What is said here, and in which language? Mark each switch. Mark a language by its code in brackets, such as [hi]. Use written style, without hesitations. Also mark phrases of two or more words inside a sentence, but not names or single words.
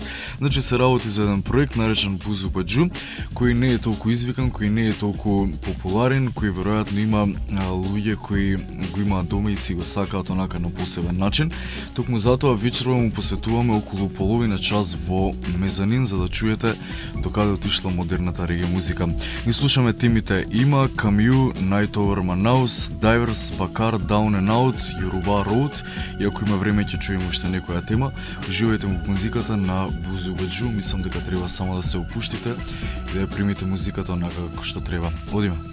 [mk] Значи се работи за еден проект наречен Бузу Баџу, кој не е толку извикан, кој не е толку популарен, кој веројатно има луѓе кои го имаат дома и си го сакаат онака на посебен начин. Токму затоа вечерва му посветуваме околу половина час во Мезанин, за да чуете докаде отишла модерната реге музика. Ни слушаме темите Има, Камју, Night Over Manaus, Divers, Bakar, Down and Out, Yoruba Road, и ако има време ќе чуеме уште некоја тема. Уживајте во музиката на Бузу Баџу, мислам дека треба само да се опуштите и да ја примите музиката онака како што треба. Одиме.